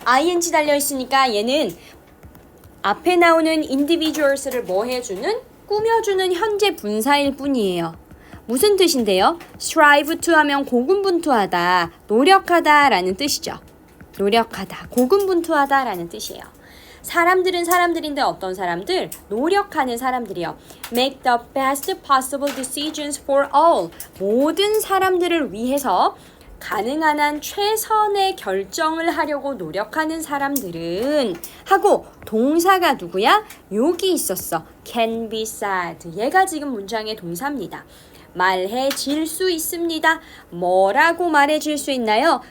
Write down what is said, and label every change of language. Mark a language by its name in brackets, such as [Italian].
[Korean] ing 달려있으니까 얘는 앞에 나오는 individuals를 뭐 해주는? 꾸며주는 현재 분사일 뿐이에요. 무슨 뜻인데요? [English] strive to [Korean] 하면 고군분투하다, 노력하다 라는 뜻이죠. 노력하다, 고군분투하다 라는 뜻이에요. 사람들은 사람들인데 어떤 사람들? 노력하는 사람들이요. [English] Make the best possible decisions for all. [Korean] 모든 사람들을 위해서 가능한 한 최선의 결정을 하려고 노력하는 사람들은 하고 동사가 누구야? 여기 있었어. [English] can be said. [Korean] 얘가 지금 문장의 동사입니다. 말해질 수 있습니다. 뭐라고 말해질 수 있나요?